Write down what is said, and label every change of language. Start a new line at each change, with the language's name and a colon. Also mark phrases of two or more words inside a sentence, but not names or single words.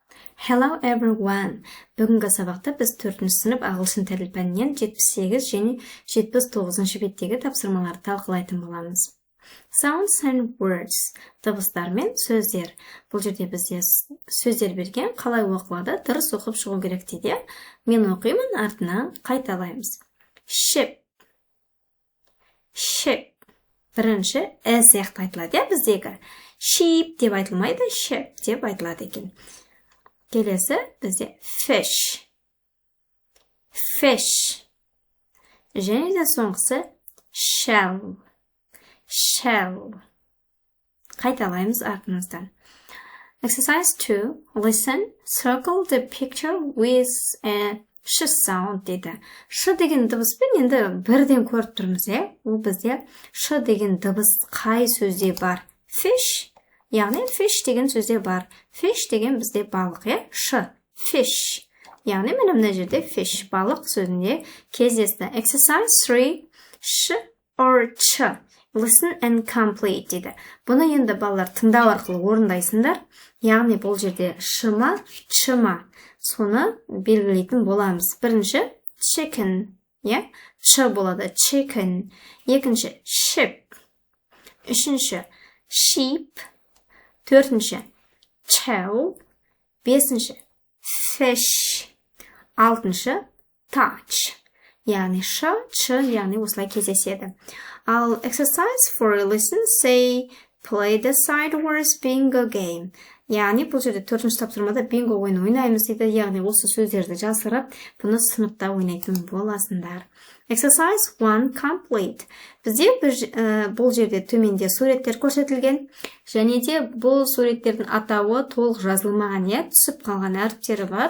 English: Hello everyone.
Kazakh: Бүгінгі сабақта біз 4-ші сынып ағылшын тілі пәнінен 78 және 79-ші беттегі тапсырмаларды талқылайтын боламыз.
English: Sounds and words.
Kazakh: Дыбыстар мен сөздер. Бұл жерде бізде сөздер берген, қалай оқылады, дұрыс оқып шығу керек дейді. Мен оқимын, артынан қайталаймыз.
English: Ship. Ship.
Kazakh: Бірінші сияқты айтылады, біздегі. Sheep деп айтылмайды, ship деп айтылады екен. Келесі бізде
English: fish. Fish.
Kazakh: Және де соңғысы shell. Shell. Қайталаймыз артымыздан.
English: Exercise 2. Listen. Circle the picture with a sh sound дейді.
Kazakh: Ш деген дыбыспен енді бірден көріп тұрмыз, Ол бізде ш деген дыбыс қай сөзде бар? Fish. Яғни fish деген сөзде бар. Fish деген бізде балық, Ш. Fish. Яғни мына жерде fish балық сөзінде кездесті.
English: Exercise 3. Ш or ч. Listen and complete дейді.
Kazakh: Бұны енді балалар тыңдау арқылы орындайсыңдар. Яғни бұл жерде шыма, чыма. Соны белгілейтін боламыз. Бірінші chicken, ш болады chicken. Екінші ship. Үшінші sheep. Төртінші shell. Бесінші fish. Алтыншы touch. Яғни ш, ч, яғни осылай кездеседі.
English: Ал exercise for listen, say, play the side words bingo game.
Kazakh: Яғни бұл жерде 4-ші тапсырмада бинго ойын ойнаймыз дейді. Яғни осы сөздерді жасырып, бұны сыныпта ойнайтын боласыңдар.
English: Exercise 1 complete.
Kazakh: Бізде бұл жерде төменде суреттер көрсетілген. Және де бұл суреттердің атауы толық жазылмаған, түсіп қалған әріптері бар.